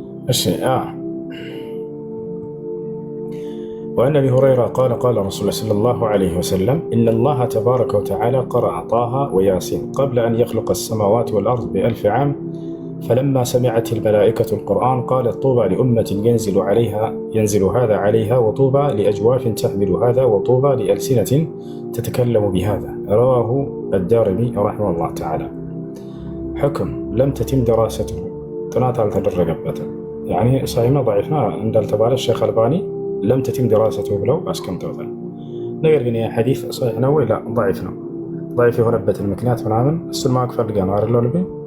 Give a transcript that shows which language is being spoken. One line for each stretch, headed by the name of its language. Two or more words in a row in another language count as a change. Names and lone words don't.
Arabic: እሺ وعن أبي هريرة قال قال رسول الله صلى الله عليه وسلم إن الله تبارك وتعالى قرأ طه وياسين قبل أن يخلق السماوات والأرض ب1000 عام فلما سمعت الملائكة القرآن قالت طوبى لأمة ينزل هذا عليها وطوبى لأجواف تحمل هذا وطوبى لألسنة تتكلم بهذا. رواه الدارمي رحمه الله تعالى. حكم لم تتم دراسته
Amharic: ጥናት አልተደረገበትም። ያኒ ሳይማ ضعيف እንዳልተባለ ሼኽ አልባኒ
Arabic: لم تتم دراسته
Amharic: ብለው አስቀምጠውታል። ነገር ግን የሐዲስ صحيح ነው ወይ?
Arabic: لا ضعيف
Amharic: ነው። ضعيف የሆነበትን ምክንያት ምናምን እሱን ማወቅ ፈልገህ ነው አይደል? ልብ